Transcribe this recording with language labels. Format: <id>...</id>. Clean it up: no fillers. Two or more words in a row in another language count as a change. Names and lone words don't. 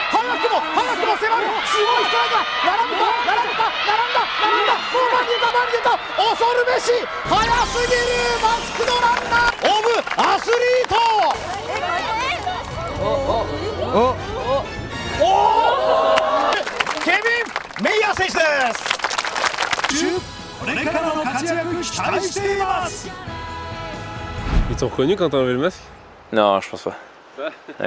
<ja>早くも迫るすごいストライドだ。並んだもう前に出た恐るべし速すぎるマスクドランナーオブアスリート。ケビン・メイヤー選手です。これからの活躍期待しています。</ja> <fr>Ils t'ont reconnu quand t'as enlevé le masque? Non, je pense pas. Ouais.</fr>